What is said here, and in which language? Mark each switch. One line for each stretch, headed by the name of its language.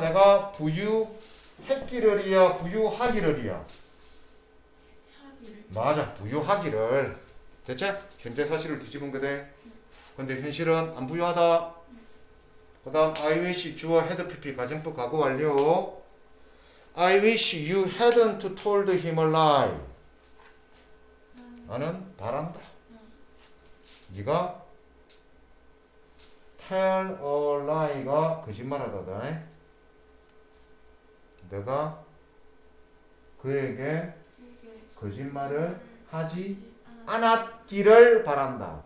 Korean: 내가 부유했기를이야 부유하기를이야. 하기를. 맞아. 부유하기를. 됐지? 현재 사실을 뒤집은 거대. 근데 현실은 안 부유하다. 그 다음 I wish 주어 had pp 가정법 가고 완료.
English: I wish you hadn't told him a lie.
Korean: 나는 바란다. 네가 tell a lie가 거짓말하다다. 내가 그에게 거짓말을 하지 않았기를 바란다.